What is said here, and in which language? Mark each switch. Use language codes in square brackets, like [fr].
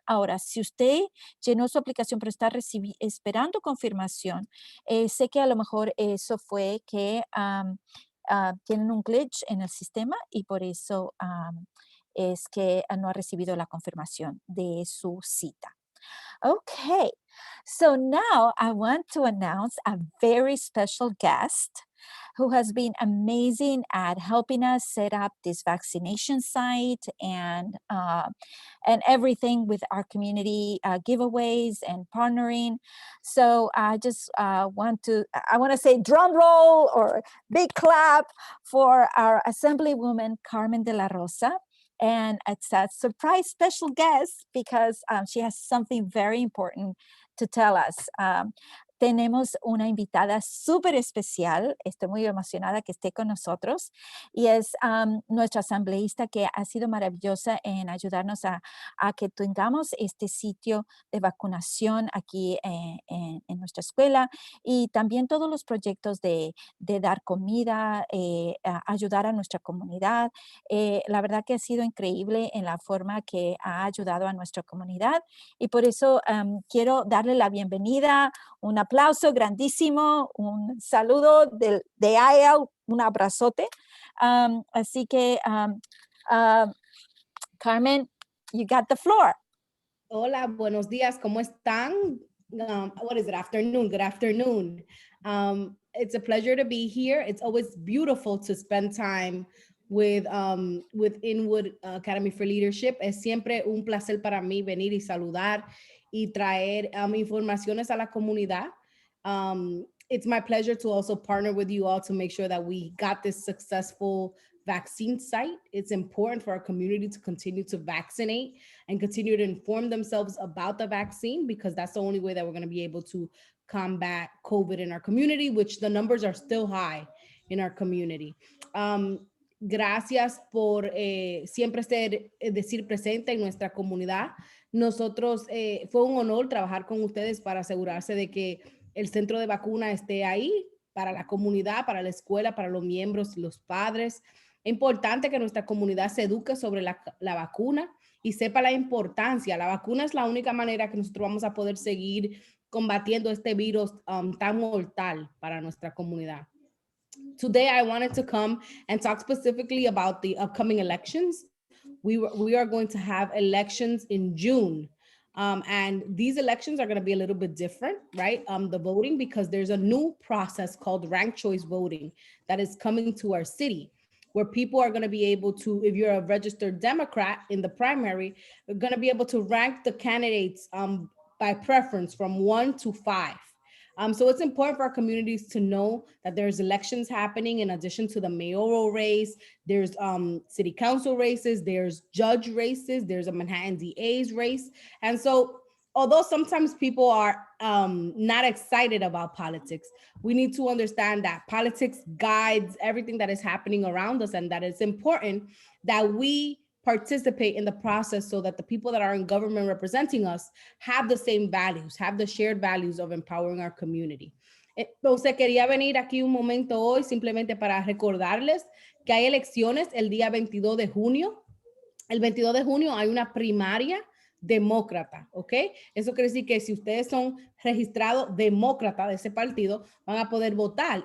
[es] Ahora, si usted llenó su aplicación pero está esperando confirmación, sé que a lo mejor eso fue que tienen un glitch en el sistema y por eso es que no ha recibido la confirmación de su cita. [en] Okay, so now I want to announce a very special guest who has been amazing at helping us set up this vaccination site and everything with our community giveaways and partnering. So I just I want to say drum roll or big clap for our Assemblywoman Carmen de la Rosa. And it's a surprise special guest because she has something very important to tell us. [es] Tenemos una invitada súper especial, estoy muy emocionada que esté con nosotros, y es nuestra asambleísta que ha sido maravillosa en ayudarnos a que tengamos este sitio de vacunación aquí en nuestra escuela y también todos los proyectos de dar comida, ayudar a nuestra comunidad. La verdad que ha sido increíble en la forma que ha ayudado a nuestra comunidad y por eso quiero darle la bienvenida, un aplauso grandísimo, un saludo de IAL, un abrazote. Así que, [en] Carmen, you got the floor. [es] Hola, buenos días, ¿cómo están? [en] What is it, afternoon? Good afternoon. It's a pleasure to be here. It's always beautiful to spend time with Inwood Academy for Leadership. [es] Es siempre un placer para mí venir y saludar y traer informaciones a la comunidad. [en] It's my pleasure to also partner with you all to make sure that we got this successful vaccine site. It's important for our community to continue to vaccinate and continue to inform themselves about the vaccine because that's the only way that we're going to be able to combat COVID in our community, which the numbers are still high in our community. [es] Gracias por siempre decir presente en nuestra comunidad. Nosotros, fue un honor trabajar con ustedes para asegurarse de que el centro de vacuna esté ahí para la comunidad, para la escuela, para los miembros, los padres. Es importante que nuestra comunidad se eduque sobre la vacuna y sepa la importancia. La vacuna es la única manera que nosotros vamos a poder seguir combatiendo este virus tan mortal para nuestra comunidad. [en] Today, I wanted to come and talk specifically about the upcoming elections. We are going to have elections in June. And these elections are going to be a little bit different, right? The voting, because there's a new process called ranked choice voting that is coming to our city. where people are going to be able to, if you're a registered Democrat in the primary, you're going to be able to rank the candidates by preference from 1 to 5. So it's important for our communities to know that there's elections happening in addition to the mayoral race. There's city council races, there's judge races, there's a Manhattan DA's race. And so although sometimes people are not excited about politics, we need to understand that politics guides everything that is happening around us, and that it's important that we participate in the process so that the people that are in government representing us have the same values, have the shared values of empowering our community. [es] Entonces quería venir aquí un momento hoy simplemente para recordarles que hay elecciones el día 22 de junio. El 22 de junio hay una primaria demócrata, ¿ok? Eso quiere decir que si ustedes son registrados demócrata de ese partido, van a poder votar.